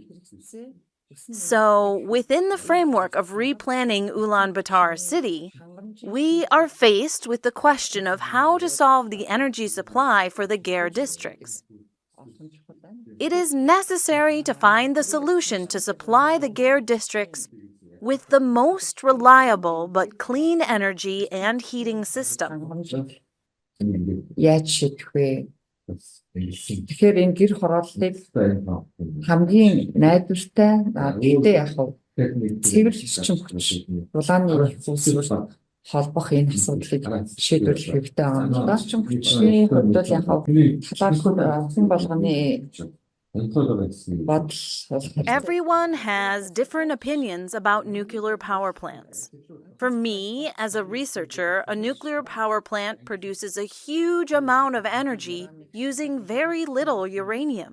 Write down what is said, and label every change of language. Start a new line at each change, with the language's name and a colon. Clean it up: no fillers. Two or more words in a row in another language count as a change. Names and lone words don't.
English: So, within the framework of replanning Ulaanbaatar city, we are faced with the question of how to solve the energy supply for the Ger districts. It is necessary to find the solution to supply the Ger districts with the most reliable but clean energy and heating system.
Mongolian: яаж шийдэх вэ? Тэгэхээр энэ гэр хорооллыг хамгийн найдвартай гэхдээ яг цэвэр эрчим хүч улааны хүсэл холбох энэ асуудлыг шийдвэрлэх хэрэгтэй байгаа юм да. Эрчим хүчний хувьд бол яг талаар хүн болгоны
English: Everyone has different opinions about nuclear power plants. For me, as a researcher, a nuclear power plant produces a huge amount of energy using very little uranium.